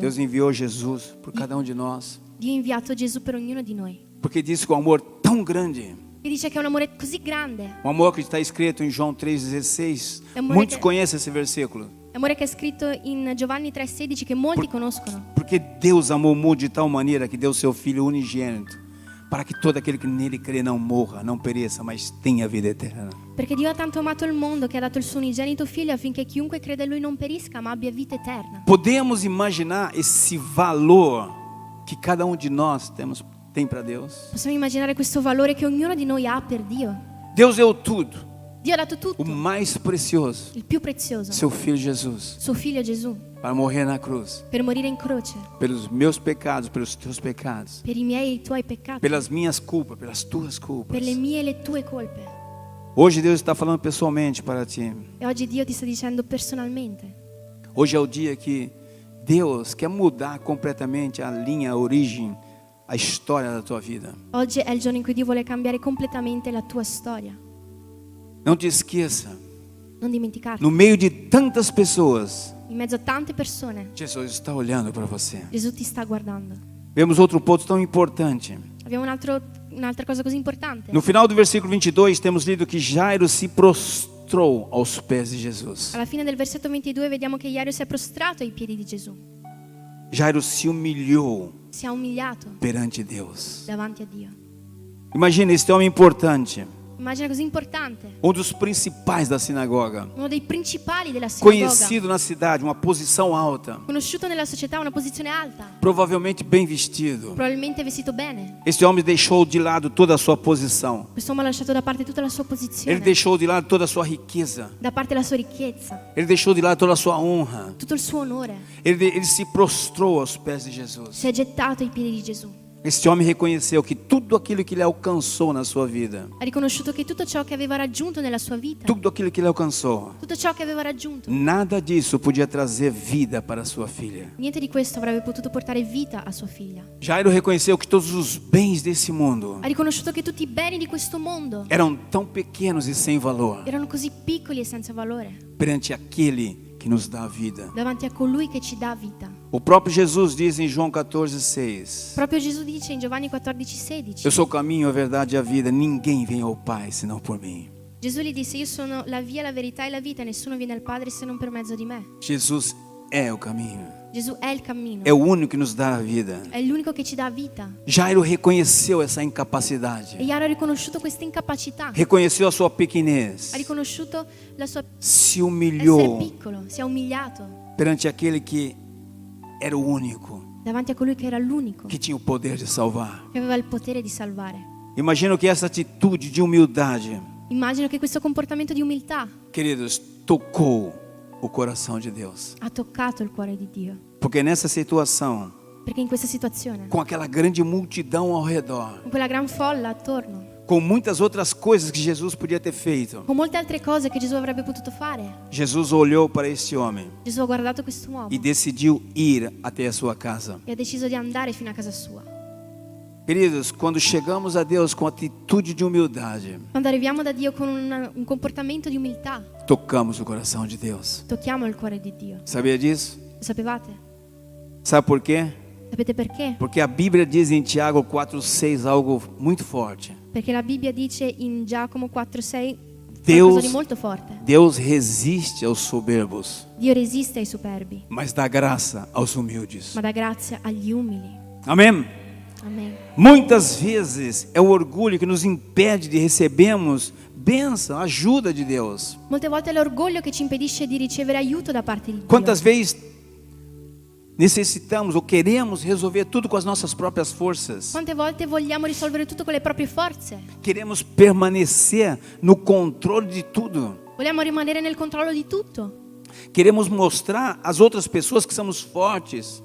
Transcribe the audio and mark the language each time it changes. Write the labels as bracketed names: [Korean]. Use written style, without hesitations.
[Portuguese] Deus enviou Jesus por cada um de nós, [Italian] Dio ha inviato Gesù per ognuno di noi. [Portuguese] porque diz que o amor tão grande, [Italian] E dice che è un amore così grande. [Portuguese] o amor que está escrito em João 3,16, Amor muitos que- conhecem esse versículo, [Italian] Amore che è scritto in Giovanni 3,16 che molti conoscono. [Portuguese] porque Deus amou o mundo de tal maneira que deu seu Filho unigênito, para que todo aquele que nele crê não morra, não pereça, mas tenha vida eterna. [Italian] Perché Dio ha tanto amato il mondo che ha dato il suo unigenito figlio affinché chiunque crede in lui non perisca ma abbia vita eterna. [Portuguese] Podemos imaginar esse valor que cada um de nós tem para Deus? [Italian] Possiamo immaginare questo valore che ognuno di noi ha per Dio. [Portuguese] Deus deu tudo, [Italian] Dio ha dato [Portuguese] o [Italian] tutto, [Portuguese] mais precioso, [Italian] il più prezioso, [Portuguese] seu Filho Jesus, [Italian] suo figlio Gesù, [Portuguese] para morrer na cruz, [Italian] per morire in croce, [Portuguese] pelos meus pecados, pelos teus pecados, [Italian] per i miei e i tuoi peccati, [Portuguese] pelas minhas culpas, pelas tuas [Italian] per [Portuguese] culpas. [Italian] le mie e le tue colpe. [Portuguese] Hoje Deus está falando pessoalmente para ti. [Italian] E oggi Dio ti sta dicendo personalmente. [Portuguese] Hoje é o dia que Deus quer mudar completamente a linha, a origem, a história da tua vida. [Italian] Oggi è il giorno in cui Dio vuole cambiare completamente la tua storia. [Portuguese] Não te esqueça, [Italian] Non dimenticarti. [Portuguese] no meio de tantas pessoas, [Italian] In mezzo a tante persone, [Portuguese] Jesus está olhando para você. [Italian] Gesù ti sta guardando. [Portuguese] Vemos outro ponto tão importante. [Italian] Abbiamo un'altra cosa così importante. [Portuguese] No final do versículo 22, temos lido que Jairo se prostrou aos pés de Jesus. [Italian] Alla fine del versetto 22 vediamo che Jairo si è prostrato ai piedi di Gesù. [Portuguese] Jairo se humilhou [Italian] Si è umiliato [Portuguese] perante Deus. [Italian] davanti a Dio. [Portuguese] Imagina este homem importante, [Italian] Immagina così importante. [Portuguese] dos principais da sinagoga, [Italian] Uno dei principali della sinagoga. [Portuguese] conhecido na cidade, uma posição alta, [Italian] Conosciuto nella società, una posizione alta. [Portuguese] provavelmente bem vestido. [Italian] Probabilmente vestito bene. [Portuguese] Este homem deixou de lado toda a sua posição. [Italian] Quest'uomo ha lasciato da parte tutta la sua posizione. [Portuguese] Ele deixou de lado toda a sua riqueza. [Italian] Da parte la sua ricchezza. [Portuguese] Ele deixou de lado toda a sua honra. [Italian] Tutto il suo onore. [Portuguese] Ele se prostrou aos pés de Jesus. [Italian] Si è gettato ai piedi di Gesù. [Portuguese] Este homem reconheceu que tudo aquilo que ele alcançou na sua vida, [Italian] Ha riconosciuto che tutto ciò che aveva raggiunto nella sua vita, [Portuguese] tudo aquilo que ele alcançou, [Italian] tutto ciò che aveva raggiunto, [Portuguese] nada disso podia trazer vida para sua filha. [Italian] niente di questo avrebbe potuto portare vita a sua figlia. [Portuguese] Jairo reconheceu que todos os bens desse mundo [Italian] Ha riconosciuto che tutti i beni di questo mondo [Portuguese] eram tão pequenos e sem valor [Italian] erano così piccoli e senza valore [Portuguese] perante aquele que nos dá a vida. [Italian] davanti a colui che ci dà vita. [Portuguese] O próprio Jesus diz em João 14,6: [Italian] Proprio Gesù dice in Giovanni 14,16: [Portuguese] Eu sou o caminho, a verdade e a vida. Ninguém vem ao Pai senão por mim. [Italian] Gesù gli disse: io sono la via, la verità e la vita, nessuno viene al Padre se non per mezzo di me. [Portuguese] Jesus é o caminho. [Italian] Gesù è il cammino, [Portuguese] É o único que nos dà a vida. [Italian] è l'unico che ci dà vita. [Portuguese] Jairo reconheceu essa incapacidade. [Italian] E Jairo ha riconosciuto questa incapacità, [Portuguese] Reconheceu a sua pequenez. [Italian] ha riconosciuto la sua [Portuguese] Se [Italian] essere [Portuguese] humilhou [Italian] piccolo, si è umiliato [Portuguese] perante aquele que era o único [Italian] davanti a colui che era l'unico [Portuguese] que tinha o poder de salvar. [Italian] che aveva il potere di salvare. [Portuguese] Imagino que essa atitude de humildade, [Italian] Immagino che questo comportamento di umiltà [Portuguese] queridos, tocou o coração de Deus. [Italian] ha toccato il cuore di Dio. [Portuguese] Porque nessa situação, [Italian] Perché in questa situazione, [Portuguese] com aquela grande multidão ao redor, [Italian] con quella gran folla attorno, [Portuguese] com muitas outras coisas que Jesus podia ter feito, [Italian] con molte altre cose che Gesù avrebbe potuto fare, [Portuguese] Jesus olhou para este homem [Italian] Gesù ha guardato quest'uomo [Portuguese] e decidiu ir até a sua casa. [Italian] e ha deciso di andare fino a casa sua. [Portuguese] Queridos, quando chegamos a Deus com atitude de humildade, [Italian] Quando arriviamo da Dio con un comportamento di umiltà, [Portuguese] tocamos o coração de Deus. [Italian] tocchiamo il cuore di Dio. [Portuguese] Sabia disso? [Italian] Lo sapevate? [Portuguese] Sabe por quê? [Italian] Sapete perché? [Portuguese] Porque a Bíblia diz em Tiago 4,6 algo muito forte. [Italian] Perché la Bibbia dice in Giacomo 4,6 [Portuguese] Deus, [Italian] qualcosa di molto forte. [Portuguese] Deus resiste aos soberbos, [Italian] Dio resiste ai superbi, [Portuguese] mas dá graça aos humildes. [Italian] ma dà grazia agli umili. [Portuguese] Amém? [Italian] Amen. [Portuguese] Muitas vezes é o orgulho que nos impede de recebermos bênção, ajuda de Deus. [Italian] Molte volte è l'orgoglio che ci impedisce di ricevere aiuto da parte di Dio. [Portuguese] Quantas vezes necessitamos ou queremos resolver tudo com as nossas próprias forças? [Italian] Quante volte vogliamo risolvere tutto con le proprie forze? [Portuguese] Queremos permanecer no controle de tudo. [Italian] Vogliamo rimanere nel controllo di tutto? [Portuguese] Queremos mostrar às outras pessoas que somos fortes,